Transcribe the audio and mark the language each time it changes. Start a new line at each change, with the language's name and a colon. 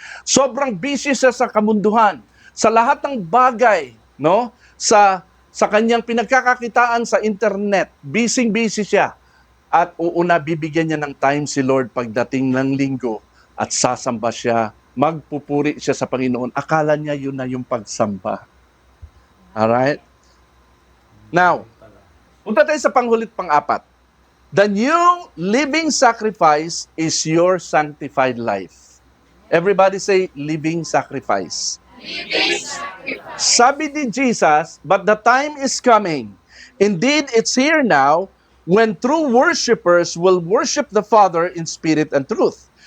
Filipino: Sobrang busy siya sa kamunduhan. Sa lahat ng bagay, no? Sa kanyang pinagkakakitaan sa internet, busy siya. At uuna, bibigyan niya ng time si Lord pagdating ng linggo at sasamba siya, magpupuri siya sa Panginoon. Akala niya yun na yung pagsamba.
English: Alright? Now,
Filipino: punta tayo sa panghulit pang-apat.
English: The new living sacrifice is your sanctified life. Everybody say, living sacrifice. Living sacrifice.
Filipino: Sabi ni
English: Jesus, but the time is coming. Indeed, it's here now when true worshipers will worship the Father in spirit and truth.